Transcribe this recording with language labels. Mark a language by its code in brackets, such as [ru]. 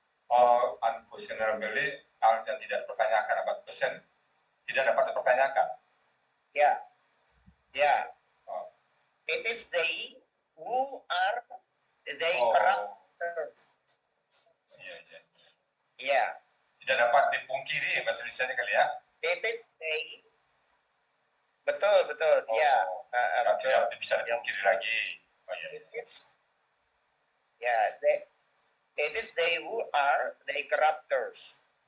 [id] Unquestionably, hal yang tidak dipertanyakan, apa persen tidak dapat dipertanyakan. Ya. [en] It is they who are corrupters. [id] Iya. Ya. Tidak dapat dipungkiri bahasa Indonesia kali ya. [en] It is they. [id] Betul. Ya. Tidak bisa dipungkiri lagi. Oh iya. [en] Ya, it is they who are the corrupters.